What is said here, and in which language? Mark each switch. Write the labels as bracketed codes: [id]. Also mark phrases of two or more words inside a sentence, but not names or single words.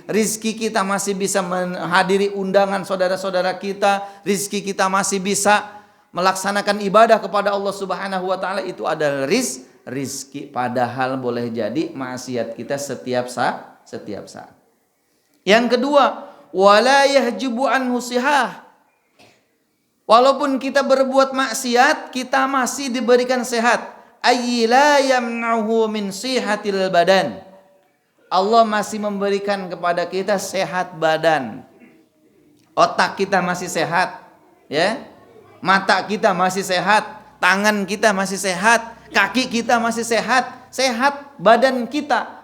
[id] Rizki kita masih bisa menghadiri undangan saudara-saudara kita, rizki kita masih bisa melaksanakan ibadah kepada Allah [ar] سبحانه وتعالى, [id] itu adalah rizki. Padahal boleh jadi maksiat kita setiap saat. Yang kedua, [ar] ولا يحجبه عنه صحة. [id] Walaupun kita berbuat maksiat, kita masih diberikan sehat. [ar] أي لا يمنعه من صحة البدن. [id] Allah masih memberikan kepada kita sehat badan. Otak kita masih sehat, ya. Mata kita masih sehat, tangan kita masih sehat, kaki kita masih sehat, sehat badan kita.